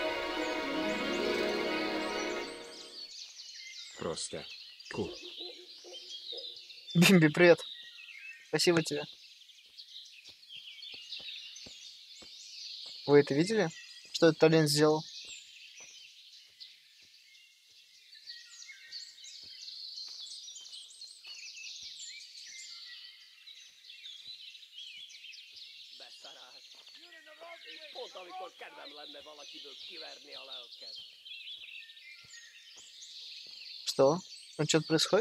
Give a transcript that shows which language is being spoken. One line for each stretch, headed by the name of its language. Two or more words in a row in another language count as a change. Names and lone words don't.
Russian: Просто. Cool. Бимби, привет. Спасибо тебе. Вы это видели? Что этот олень сделал?
Hungarian: Pont amikor kedvem lenne valakiből kiverni a lelket.
Russian: Что? Там что-то происходит?